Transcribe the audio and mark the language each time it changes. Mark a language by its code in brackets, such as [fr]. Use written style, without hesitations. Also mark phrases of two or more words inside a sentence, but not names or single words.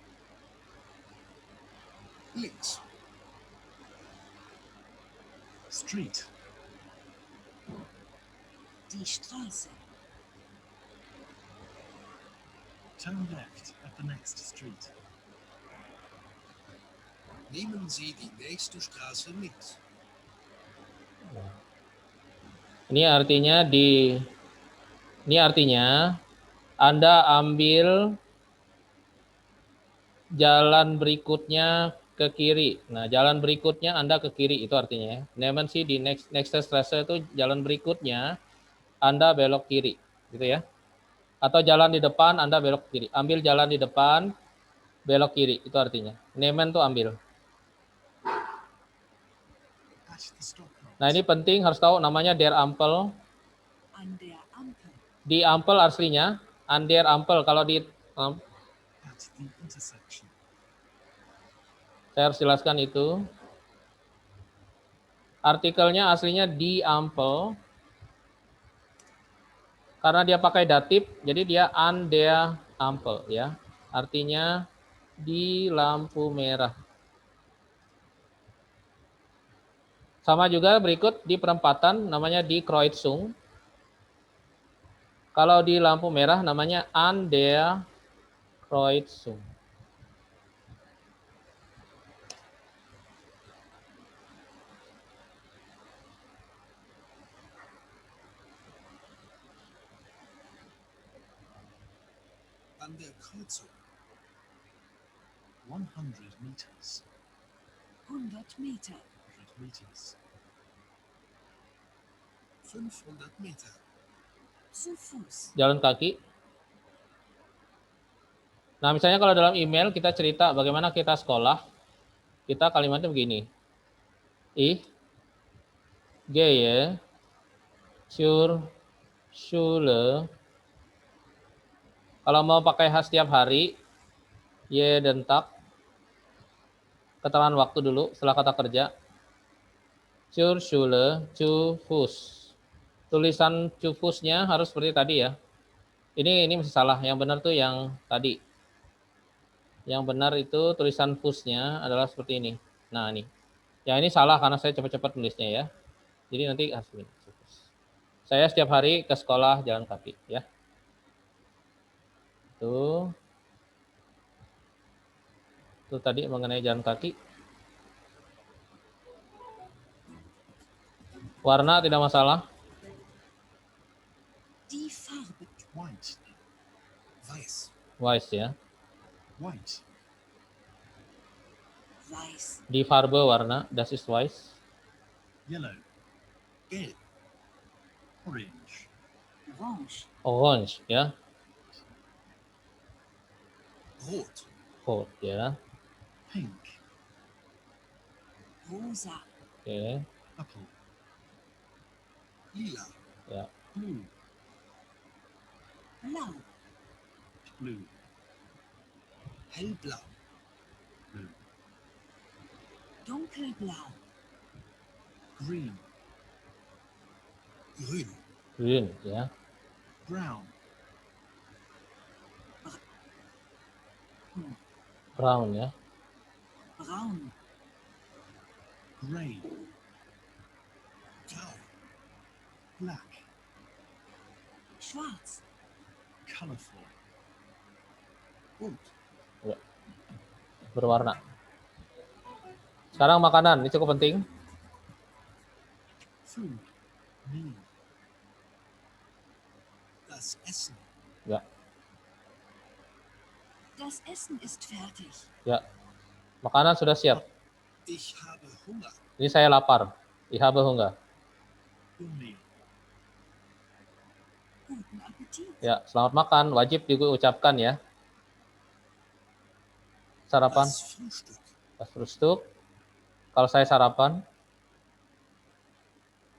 [de] links, [en] Street. [de] Die Straße. [en] Turn left at the next street. [de] nehmen Sie die nächste Straße links. [id] Ini artinya Anda ambil jalan berikutnya ke kiri. Nah, jalan berikutnya Anda ke kiri itu artinya ya. [de] Nehmen Sie die nächste Straße [id] itu jalan berikutnya Anda belok kiri, gitu ya. Atau jalan di depan Anda belok kiri. Ambil jalan di depan belok kiri itu artinya. Nehmen tuh ambil. [en] At the stoplight. [id] Nah, ini penting harus tahu namanya [de] der Ampel. An der Ampel. [id] Di Ampel aslinya [de] an der Ampel. [id] Kalau di [en] At the intersection. [id] saya harus jelaskan itu. Artikelnya aslinya di Ampel. Karena dia pakai datif, jadi dia [de] an der Ampel [id] ya. Artinya di lampu merah. Sama juga berikut di perempatan namanya di Kreuzung. Kalau di lampu merah namanya [de] an der Kreuzung. An der Kreuzung. [en] 100 meters. [de] 100 Meter. [en] 100 meters. [de] 500 Meter. Zu Fuß. [id] Jalan kaki. Nah, misalnya kalau dalam email kita cerita bagaimana kita sekolah, kita kalimatnya begini. [de] Ich gehe zur Schule. [id] Kalau mau pakai H setiap hari, [de] jeden Tag. [id] Keterangan waktu dulu setelah kata kerja. [de] Zur Schule, zu Fuß. [id] Tulisan [de] zu Fuß- [id] nya harus seperti tadi ya. Ini masih salah. Yang benar tuh yang tadi. Yang benar itu tulisan Fuß-nya adalah seperti ini. Nah, ini. Yang ini salah karena saya cepat-cepat tulisnya ya. Jadi nanti hasilnya. Saya setiap hari ke sekolah jalan kaki ya. Tuh tadi mengenai jalan kaki. Warna tidak masalah. [de] Die Farbe. [en] White. [de] Weiß. Weiß ya. [en] White. [de] Weiß. [id] Die Farbe [de] warna, das ist weiß. [en] Yellow. [de] Gelb. [en] Orange. [de] Orange. Orange ya. Rot. Rot ya. [en] Pink. [de] Rosa. [id] Oke. [en] Purple. [de] Lila. [id] Ya. [en] Blue. [de] Blau. [en] Blue. [de] Hellblau. [en] Blue. [de] Dunkelblau. [en] Green. [de] Grün. Grün ya. [en] Brown. Brown ya. [de] Braun. [en] Gray. [de] Grau. [en] Black. [de] Schwarz. [en] Colorful. [de] Bunt. [id] Berwarna. Sekarang makanan, ini cukup penting. [en] Food. Meal. [de] Das Essen. [id] Ya. [de] Das Essen ist fertig. [id] Ya. Makanan sudah siap. [de] Ich habe Hunger. [id] Ini saya lapar. [de] Ich habe Hunger. [en] Your meal. [de] Guten Appetit. [id] Ya, selamat makan. Wajib diucapkan ya. Sarapan. [de] Das Frühstück. Das Frühstück. [id] Kalau saya sarapan.